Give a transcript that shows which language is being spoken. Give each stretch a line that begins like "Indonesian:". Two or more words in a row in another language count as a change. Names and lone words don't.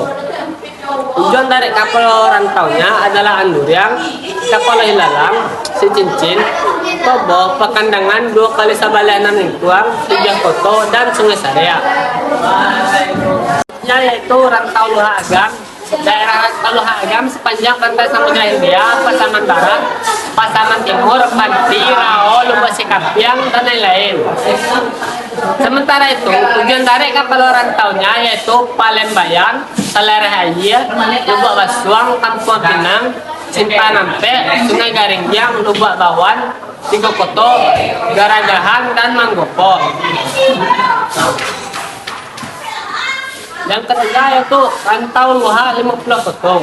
Indonesian: Tujuan dari kapal rantaunya adalah Anduriang, Kapal Hilalang, Sicincin, Tobo, Pekandangan, 2 kali Sabalianan Lingkuang, 3 Koto, dan Sungai Sarea. Yaitu rantau Luha Agam. Daerah rantau Luha Agam sepanjang pantai Samudra Hindia, Pasaman Barat, Pasaman Timur, Panti, Rao, Lubuk Sikapiang, dan lain-lain. Sementara itu, tujuan dari kapal rantaunya yaitu Palembayan, Salereh Air, Lubuk Basuang, Kampung Pinang, Simpanampe, Sungai Garinggiang, Lubuk Bawan, Tigo Koto, Garagahan, dan Manggopo. Yang ketiga yaitu rantau Luha 50 Koto.